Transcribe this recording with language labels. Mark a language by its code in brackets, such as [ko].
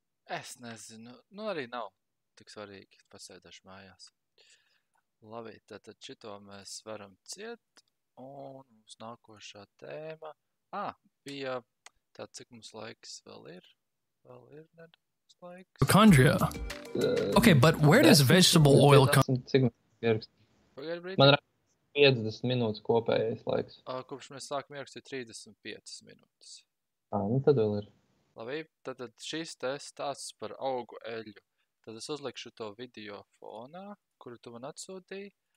[lv] Es nezinu, arī nav tik svarīgi, pasēdēšu mājās. Labi, tad šito mēs varam ciet, Un mums nākošā tēma. Bija tāds, cik mums laiks vēl ir? Vēl ir nedaudz laiks. [en] Mitochondria. Okay, but where does vegetable oil come? [lv] Cik ierakstīt? Pagaid brīdī. Man ir 50 minūtes kopējais laiks. Kopš mēs sākam ierakstīt 35 minūtes. Nu tad vēl ir. Labi, tad šis te stāsts par augu eļļu. Tad es uzlikšu to video fonā, kuru tu man atsūtīji.